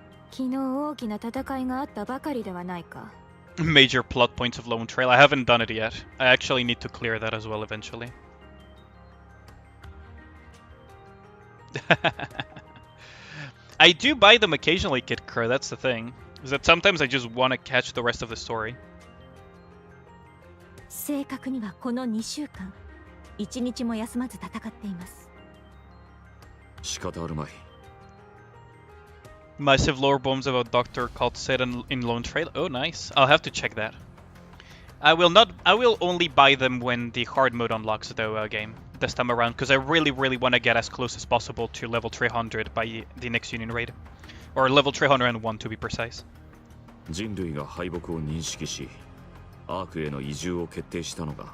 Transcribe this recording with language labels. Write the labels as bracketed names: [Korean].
[Japanese] 昨日大きな戦いがあったばかりではないか。 [English] Major plot points of Lone Trail. I haven't done it yet. I actually need to clear that as well eventually. I do buy them occasionally, NikkeCreator, that's the thing. Is that sometimes I just want to catch the rest of the story. [Japanese] 正確にはこの2週間、1日も休まず戦っています。仕方あるまい。 [English] Massive lore bombs about Dr. called Satan in Lone Trail. Oh, nice. I'll have to check that. I will only buy them when the hard mode unlocks though, game this time around, because I really want to get as close as possible to level 300 by the next Union raid, or level 301 to be precise. [Japanese] 人類が敗北を認識し、アークへの移住を決定したのが。